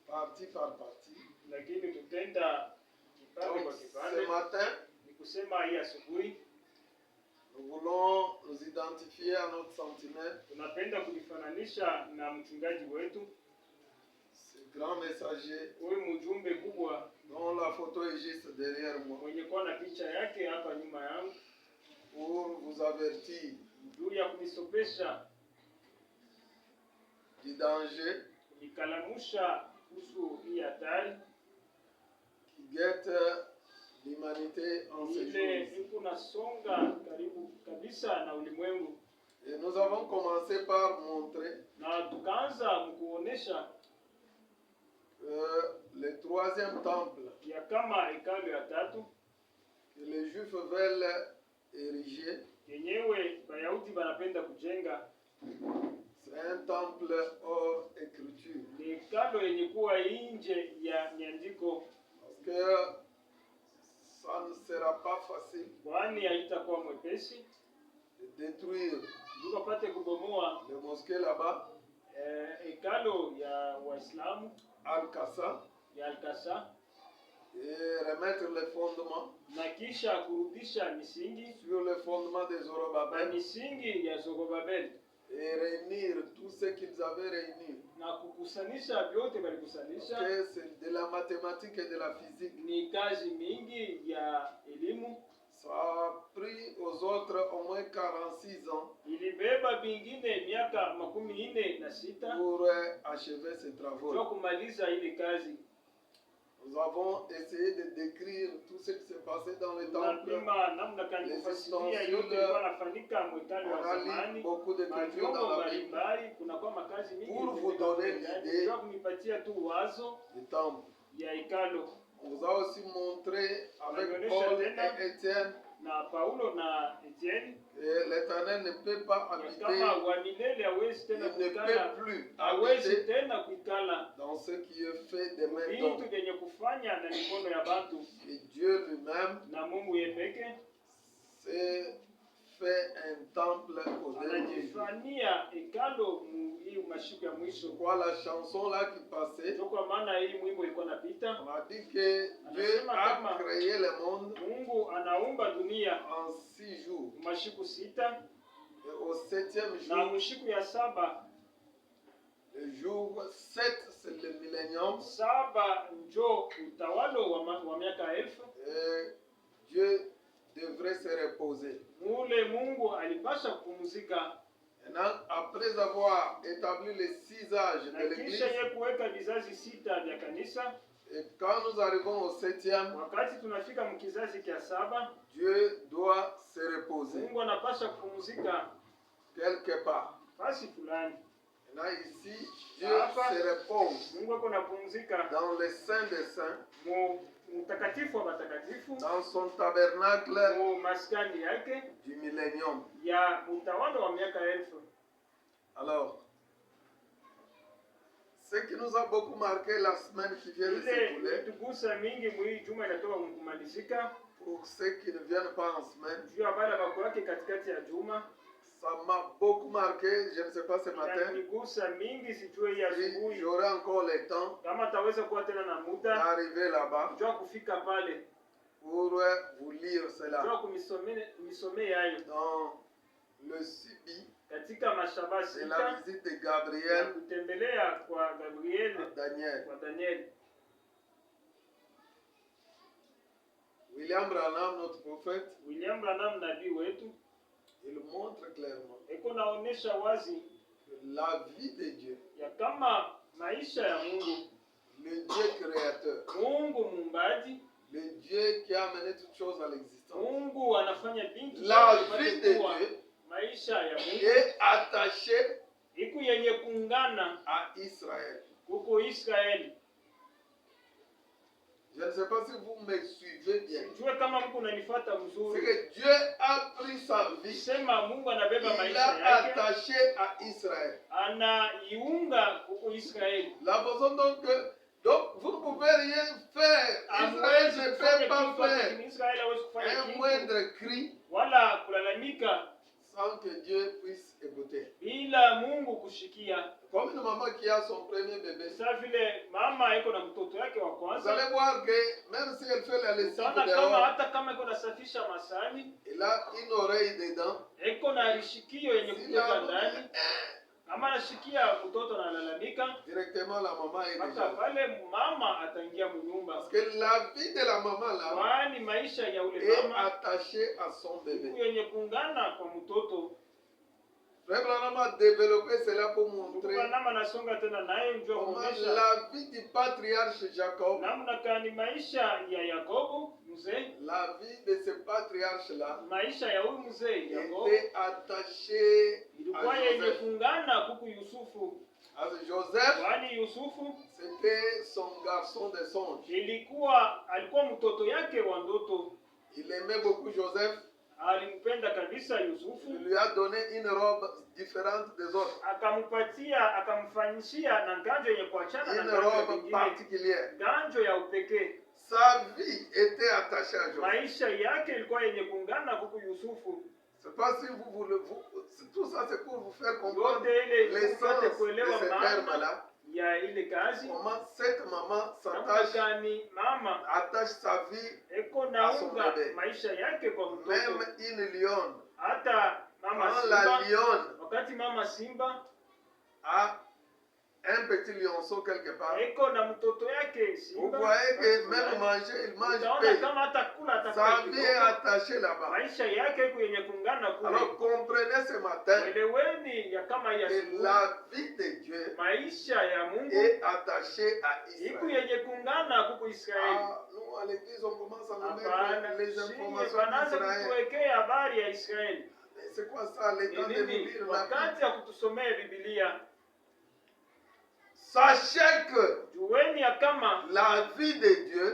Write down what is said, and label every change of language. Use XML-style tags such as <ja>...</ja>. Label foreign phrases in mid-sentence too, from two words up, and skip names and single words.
<fr>partie par partie.</fr> <sw>lakini tutenda kipande</sw> <fr>Donc,</fr> <sw>kwa</sw> <fr>ce</fr> <sw>kipande.</sw> <fr>matin,</fr> <sw>Ni kusema hii asubuhi</sw> <fr>nous voulons nous identifier à notre sentinelle,</fr> <sw>tunapenda kujifananisha na mchungaji wetu,</sw> <fr>ce grand messager</fr> <sw>huyu mjumbe kubwa</sw> <fr>dont la photo est juste derrière moi,</fr> <sw>mwenye kuwa na picha yake hapa nyuma yangu,</sw> <fr>pour vous avertir</fr> <sw>juu ya kunisopesha,</sw> <fr>du danger</fr> <sw>kunikalamusha kuhusu hii hatari</sw> <fr>qui guette l'humanité en ces</fr> <sw>ile</sw> <fr>jours.</fr> <sw>iko nasonga karibu kabisa na ulimwengu.</sw> <fr>Et nous avons commencé par montrer</fr> <sw>Na tukaanza mkuonesha</sw> <fr>le troisième temple</fr> <sw>ya kama hekalu ya tatu</sw> <fr>que les Juifs veulent ériger.</fr> <sw>yenyewe Wayahudi wanapenda kujenga,</sw> <fr>C'est un temple hors écriture.</fr> <sw>ni hekalu yenye kuwa nje ya nyandiko,</sw> <fr>Parce que ça ne sera pas facile</fr> <sw>kwani haitakuwa mwepesi</sw> <fr>de détruire</fr> <sw>tukapate kubomoa</sw> <fr>le mosquée là-bas,</fr> <sw>hekalu ya Waislamu Al-Qassa, ya Al-Aqsa,</sw> <fr>et remettre les fondements</fr> <sw>na kisha kurudisha misingi</sw> <fr>sur le fondement des</fr> <sw>na Zorobabel misingi ya Zorobabel</sw> <fr>et réunir tout ce qu'ils avaient réuni.</fr> <sw>na kukusanisha vyote</sw> <fr>Parce</fr> <sw>walikusanisha.</sw> <fr>que c'est de la mathématique et de la physique.</fr> <sw>Ni kazi mingi ya elimu,</sw> <fr>Ça a pris aux autres au moins 46 ans</fr> <sw>ilibeba vingine miaka 46</sw> <fr>pour achever ces travaux.</fr> <sw>kwa kumaliza ile kazi.</sw> <fr>Nous avons essayé de décrire tout ce qui s'est passé dans le temple.</fr> <sw>Tunapima namna gani kufasiria yote yanafanyika mwekali wa</sw> <fr>On a lu</fr> <sw>zamani,</sw> <fr>beaucoup d'écritures</fr> <sw>mavyombo</sw> <fr>dans la Bible</fr> <sw>mbalimbali, kunakuwa makazi mingi</sw> <fr>pour vous donner l'idée</fr> <sw>kwa kunipatia tu wazo</sw> <fr>du temple.</fr> <sw>ya hekalo.</sw> <fr>On vous a aussi montré avec</fr> <sw>Anaonyesha Paul tena</sw> <fr>et Étienne</fr> <sw>na Paulo na Etienne</sw> <fr>que l'Éternel ne peut pas</fr> <sw>ya</sw> <fr>habiter,</fr> <sw>kama wa milele hawezi</sw> <fr>il</fr> <sw>tena</sw> <fr>ne</fr> <sw>kuikala,</sw> <fr>peut plus</fr> <sw>hawezi</sw> <fr>habiter</fr> <sw>tena kuikala</sw> <fr>dans ce qui est fait des mains</fr> <sw>vitu</sw> <fr>d'hommes.</fr> <sw>vyenye kufanya na mikono ya bantu,</sw> <fr>Et Dieu lui-même</fr> <sw>na Mungu yeye peke</sw> <fr>s'est fait un temple au dernier jour.</fr> <sw>anajifanyia hekalo hii mashiku ya mwisho.</sw> <fr>Quoi, la chanson là qui passait,</fr> <sw>Ndio kwa maana hii mwimbo ilikuwa napita,</sw> <fr>on a dit que Dieu a créé le monde</fr> <sw>Mungu anaumba dunia</sw> <fr>en 6 jours.</fr> <sw>mashiku 6</sw> <fr>Et au 7e</fr> <sw>na</sw> <fr>jour,</fr> <sw>mshiku ya 7</sw> <fr>le jour 7, c'est le millénium.</fr> <sw>7 njo utawalo wa miaka 1000.</sw> <fr>Et Dieu devrait se reposer.</fr> <sw>Mule Mungu alipasha kupumzika,</sw> <fr>Maintenant, après avoir établi les 6 âges de</fr> <sw>na kisha</sw> <fr>l'Église,</fr> <sw>yeye kuweka vizazi 6 vya kanisa.</sw> <fr>et quand nous arrivons au 7e,</fr> <sw>Wakati tunafika mkizazi kia 7,</sw> <fr>Dieu doit se reposer</fr> <sw>Mungu anapasha kupumzika</sw> <fr>quelque part.</fr> <sw>fasi fulani.</sw> <fr>Maintenant, ici, Dieu se repose</fr> <sw>Mungu ako napumzika</sw> <fr>dans le Saint des Saints,</fr> <sw>mtakatifu wa matakatifu,</sw> <fr>dans son tabernacle</fr> <sw>mu maskani yake</sw> <fr>du millénium.</fr> <sw>ya utawala wa miaka 1000.</sw> <fr>Alors, ce qui nous a beaucoup marqué la semaine qui vient de</fr> <sw>Ile</sw> <fr>s'écouler,</fr> <sw>tugusa mingi mwii juma inatoka kumalizika,</sw> <fr>pour ceux qui ne viennent pas en semaine,</fr> <sw>juu ya bala bako yake katikati ya juma,</sw> <fr>ça m'a beaucoup marqué, je ne sais pas ce matin,</fr> <sw>inanigusa mingi. Sijue hii</sw> <fr>si</fr> <sw>asubuhi</sw> <fr>j'aurai encore le temps</fr> <sw>kama taweza kuwa tena na muda</sw> <fr>d'arriver là-bas</fr> <sw>jua kufika pale,</sw> <fr>pour vous lire cela.</fr> <sw>jua kumisomea yayo</sw> <fr>Dans le Sibi,</fr> <sw>katika mashaba</sw> <fr>c'est la 6 visite de</fr> <sw>ya Gabriel kutembelea kwa Gabriel</sw> <fr>à Daniel.</fr> <sw>kwa Daniel.</sw> <fr>William Branham, notre prophète,</fr> <sw>William Branham nabii wetu</sw> <fr>il montre clairement</fr> <sw>eko naonesha wazi</sw> <fr>que la vie de Dieu,</fr> <sw>ya kama maisha ya Mungu,</sw> <fr>le Dieu créateur,</fr> <sw>Mungu muumbaji,</sw> <fr>le Dieu qui a amené toutes choses à l'existence,</fr> <sw>Mungu anafanya bintu</sw> <fr>la</fr> <sw>zote</sw> <fr>vie</fr> <sw>zipate</sw> <fr>de</fr> <sw>kuwa.</sw> <fr>Dieu</fr> <sw>Maisha ya Mungu</sw> <fr>est attachée</fr> <sw>iku yenye kuungana</sw> <fr>à Israël.</fr> <sw>kuko Israeli.</sw> <fr>Je ne sais pas si vous me suivez bien.</fr> <sw>Sijue kama mko unanifuata</sw> <fr>C'est</fr> <sw>mzuri.</sw> <fr>que Dieu a pris sa vie,</fr> <sw>Sema Mungu anabeba</sw> <fr>il</fr> <sw>maisha</sw> <fr>l'a</fr> <sw>yake,</sw> <fr>attaché à Israël.</fr> <sw>anaiunga kuko Israeli.</sw> <fr>La façon donc vous ne pouvez rien faire. Israël ne peut pas faire</fr> <sw>Israeli hawezi kufanya</sw> <fr>un</fr> <sw>kitu</sw> <fr>moindre cri</fr> <sw>wala kulalamika</sw> <fr>sans que Dieu puisse écouter.</fr> <sw>bila Mungu kushikia.</sw> <fr>Comme une maman qui a son premier bébé,</fr> <sw>Sasa vile mama iko na mtoto yake wa</sw> <fr>vous</fr> <sw>kwanza,</sw> <fr>allez voir que même si elle fait la lessive</fr> <sw>utaona kama</sw> <fr>dehors,</fr> <sw>hata kama iko nasafisha masani,</sw> <fr>elle a une oreille dedans.</fr> <sw>iko na lishikio yenye</sw> <fr>Si</fr> <sw>kutoka</sw> <fr>la-</fr> <sw>ndani. Kama anashikia mtoto na analalamika,</sw> <fr>Directement la maman est</fr> <sw>hata</sw> <fr>déjà.</fr> <sw>pale mama ataingia mnyumba,</sw> <fr>Parce que la vie de la maman là</fr> <sw>kwani maisha ya ule</sw> <fr>est</fr> <sw>mama</sw> <fr>attachée à son</fr> <sw>siku</sw> <fr>bébé.</fr> <sw>yenye kuungana kwa mtoto.</sw> <fr>Frère Branham a développé cela pour montrer</fr> <sw>Tukanama nasonga tena naye njoo</sw> <fr>comment</fr> <sw>kuonyesha</sw> <fr>la vie du patriarche Jacob,</fr> <sw>namna gani maisha ya Yakobo mzee,</sw> <fr>la vie de ce patriarche là,</fr> <sw>maisha ya huyu mzee Yakobo</sw> <fr>était attachée</fr> <sw>ilikuwa</sw> <fr>à</fr> <sw>yenye Joseph. kuungana kuku Yusufu,</sw> <fr>Alors, Joseph,</fr> <sw>kwani Yusufu</sw> <fr>c'était son garçon de songe.</fr> <sw>alikuwa mtoto yake wa ndoto.</sw> <fr>Il aimait beaucoup Joseph.</fr> <sw>Alimpenda kabisa Yusufu,</sw> <fr>Il lui a donné une robe différente des autres.</fr> <sw>akamfanyishia na nganjo yenye kuachana na</sw> <fr>Une</fr> <sw>nganjo</sw> <fr>robe</fr> <sw>nyingine,</sw> <fr>particulière.</fr> <sw>nganjo ya upekee.</sw> <fr>Sa vie était attachée à Joseph.</fr> <sw>Maisha yake ilikuwa yenye kuungana kuku Yusufu.</sw> <fr>C'est pas si vous voulez, tout ça c'est pour vous faire comprendre</fr> <sw>Yote ile</sw> <fr>l'essence</fr> <sw>tupate</sw> <fr>de</fr> <sw>kuelewa</sw> <fr>ce</fr> <sw>maana</sw> <fr>terme-là.</fr> <sw>ya ile kazi,</sw> <fr>Comment cette maman</fr> <sw>namna</sw> <fr>s'attache,</fr> <sw>gani mama</sw> <fr>attache sa vie,</fr> <sw>eko</sw> <fr>à son</fr> <sw>naunga</sw> <fr>bébé.</fr> <sw>maisha yake kwa mtoto.</sw> <fr>même une lionne.</fr> <sw>Hata mama</sw> <fr>Quand la</fr> <sw>simba,</sw> <fr>lionne</fr> <sw>wakati mama simba</sw> <fr>a un petit lionceau quelque part,</fr> <sw>eko na mtoto yake</sw> <fr>vous</fr> <sw>simba,</sw> <fr>voyez que même manger, il mange</fr> <sw>utaona</sw> <fr>paix.</fr> <sw>kama hata kula</sw> <fr>Sa</fr> <sw>hata</sw> <fr>vie est attachée là-bas.</fr> <sw>maisha yake iko yenye kuungana kule.</sw> <fr>Alors comprenez ce matin</fr> <sw>Eleweni ya kama ya</sw> <fr>que</fr> <sw>asubuhi,</sw> <fr>la vie de Dieu</fr> <sw>maisha ya Mungu</sw> <fr>est attachée à</fr> <sw>iko</sw> <fr>Israël.</fr> <sw>yenye kuungana kuku Israeli.</sw> <fr>Ah, nous à l'église on commence à nous</fr> <sw>Hapana,</sw> <fr>mettre les</fr> <sw>shie</sw> <fr>informations</fr> <sw>banaanza</sw> <fr>d'Israël.</fr> <sw>kutuwekea habari ya Israeli.</sw> <fr>Mais c'est quoi ça, le temps</fr> <sw>Ni</sw> <fr>de nous</fr> <sw>nini?</sw> <fr>lire la Bible?</fr> <sw>Wakati ya kutusomea Biblia,</sw> <fr>Sachez que</fr> <sw>jueni ya kama</sw> <fr>la vie de Dieu</fr>